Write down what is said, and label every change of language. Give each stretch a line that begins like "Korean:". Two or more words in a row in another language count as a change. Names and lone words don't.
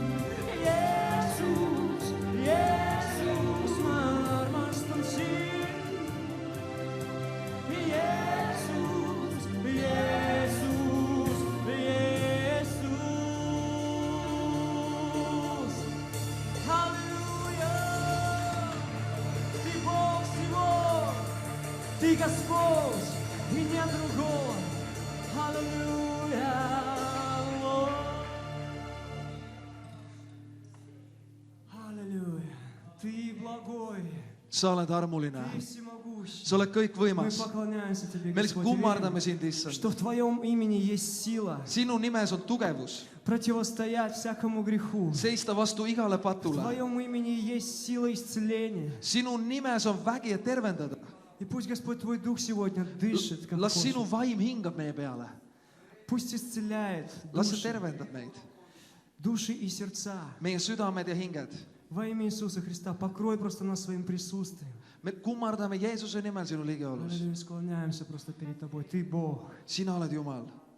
Estonian: Jeesus, Jeesus, ma armastan sind.
Russian: Иисус, Иисус, Иисус. Аллилуйя! Ты Бог всего, Ты Господь, и нет другого. Аллилуйя! Аллилуйя! Ты благой,
Estonian: sa oled armuline,
Russian: Ты всемогущий.
Estonian: sa oled
Russian: Мы
Estonian: kõikvõimas.
Russian: поклоняемся Тебе,
Estonian: me lihtsalt
Russian: Господь, и
Estonian: kummardame
Russian: верим,
Estonian: sind, issand.
Russian: что в Твоем имени есть сила
Estonian: sinu nimes on tugevus,
Russian: противостоять всякому греху.
Estonian: seista vastu igale
Russian: В
Estonian: patule.
Russian: Твоем имени есть сила исцеления.
Estonian: sinu nimes on vägi, et tervendada.
Russian: И пусть, Господь, Твой Дух сегодня дышит, как
Estonian: las sinu
Russian: хочет.
Estonian: vaim hingab meie peale,
Russian: Пусть исцеляет
Estonian: las see
Russian: души,
Estonian: tervendab meid,
Russian: души и сердца.
Estonian: meie südamed ja hinged.
Russian: Во имя Иисуса Христа покрой просто нас своим присутствием.
Estonian: me kummardame Jeesuse nimel sinu ligiolus.
Russian: Аллилуйя, склоняемся просто перед Тобой. Ты Бог.
Estonian: sina oled Jumal.